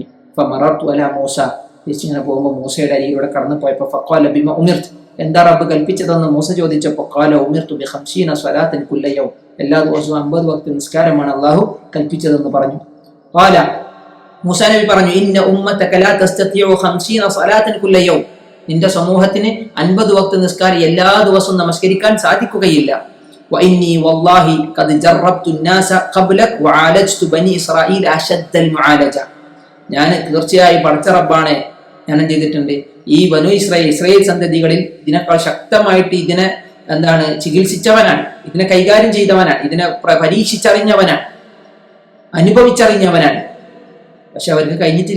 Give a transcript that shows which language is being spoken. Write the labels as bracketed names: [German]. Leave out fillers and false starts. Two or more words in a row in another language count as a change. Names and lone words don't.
[Arabic] فمررت على موسى, [Malayalam] തിരിച്ചിങ്ങനെ പോകുമ്പോൾ മൂസയുടെ അരികിലൂടെ കടന്നു പോയപ്പോൾ [Arabic] فقال بما أمرت, [Malayalam] എന്താ റബ്ബ് കൽപ്പിച്ചതെന്ന് മൂസ ചോദിച്ചപ്പോൾ [Arabic] قال أمرت ب 50 صلاة كل يوم, [Malayalam] എല്ലാ ദിവസവും 50 വക്ത് നിസ്കാരമാണ് അള്ളാഹു കൽപ്പിച്ചതെന്ന് പറഞ്ഞു. ഖാല, മൂസാ നബി പറഞ്ഞു, [Arabic] إن أمتك لا تستطيع 50 صلاة كل يوم, [Malayalam] നിന്റെ സമൂഹത്തിന് 50 വക്ത് നിസ്കാരം എല്ലാ ദിവസവും നമസ്കരിക്കാൻ സാധിക്കുകയില്ല. [Arabic] وإني والله قد جربت الناس قبلك وعالجت بني اسرائيل اشد المعالجه, [Malayalam] ഞാൻ തീർച്ചയായും പടച്ച റബ്ബാണ്, ഞാൻ എന്ത് ചെയ്തിട്ടുണ്ട്, ഈ ബനു ഇസ്രായേൽ സന്തതികളിൽ ഇതിനേക്കാൾ ശക്തമായിട്ട് ഇതിനെ ചികിത്സിച്ചവനാണ്, ഇതിനെ കൈകാര്യം ചെയ്തവനാണ്, ഇതിനെ പരീക്ഷിച്ചറിഞ്ഞവനാണ്, അനുഭവിച്ചറിഞ്ഞവനാണ്. പക്ഷെ അവർക്ക് കഴിഞ്ഞിട്ടില്ല.